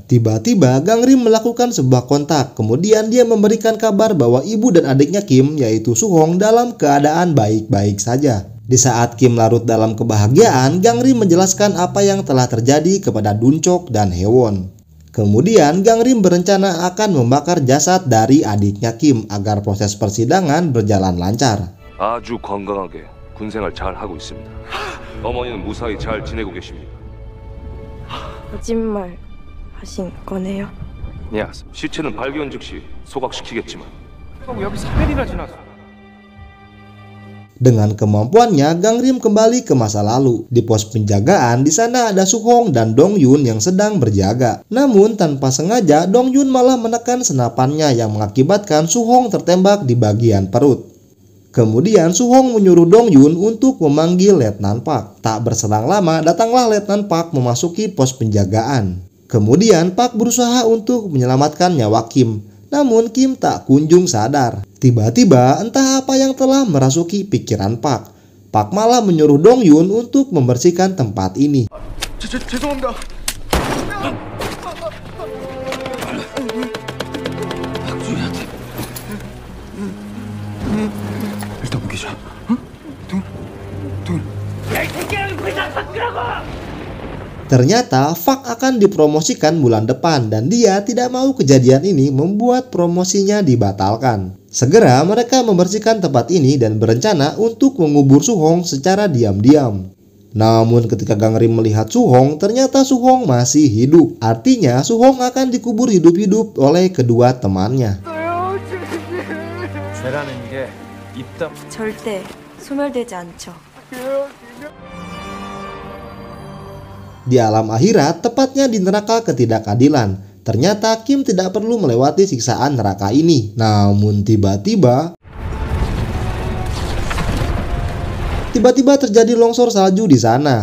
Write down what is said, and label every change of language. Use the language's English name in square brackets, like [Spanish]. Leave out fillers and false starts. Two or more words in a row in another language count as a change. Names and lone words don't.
[Indonesian] Tiba-tiba Gangrim melakukan sebuah kontak. Kemudian dia memberikan kabar bahwa ibu dan adiknya Kim, yaitu Suhong, dalam keadaan baik-baik saja. Di saat Kim larut dalam kebahagiaan, Gangrim menjelaskan apa yang telah terjadi kepada Dunchok dan Hewon. Kemudian Gangrim berencana akan membakar jasad dari adiknya Kim agar proses persidangan berjalan lancar. [Korean] 아주 건강하게 군생활 잘 하고 있습니다. 어머니는 무사히 잘 지내고 계십니다. 거짓말 하신 거네요. 야, 시체는 발견 즉시 소각시키겠지만 여기 3일이나 지났어. [Indonesian] Dengan kemampuannya, Gangrim kembali ke masa lalu. Di pos penjagaan, di sana ada Suhong dan Dong Yun yang sedang berjaga. Namun tanpa sengaja, Dong Yun malah menekan senapannya yang mengakibatkan Suhong tertembak di bagian perut. Kemudian Suhong menyuruh Dong Yun untuk memanggil Letnan Park. Tak berselang lama, datanglah Letnan Park memasuki pos penjagaan. Kemudian Park berusaha untuk menyelamatkan nyawa Kim. Namun Kim tak kunjung sadar. Tiba-tiba entah apa yang telah merasuki pikiran Park. Park malah menyuruh Dong Yun untuk membersihkan tempat ini. [Korean] 죄송합니다. 일단 무기자. [Indonesian] Ternyata Fak akan dipromosikan bulan depan dan dia tidak mau kejadian ini membuat promosinya dibatalkan. Segera mereka membersihkan tempat ini dan berencana untuk mengubur Suhong secara diam-diam. Namun ketika Gangrim melihat Suhong, ternyata Suhong masih hidup. Artinya Suhong akan dikubur hidup-hidup oleh kedua temannya. [Korean] 절대 소멸되지 않죠. [Indonesian] Di alam akhirat, tepatnya di neraka ketidakadilan, ternyata Kim tidak perlu melewati siksaan neraka ini. Namun tiba-tiba terjadi longsor salju di sana.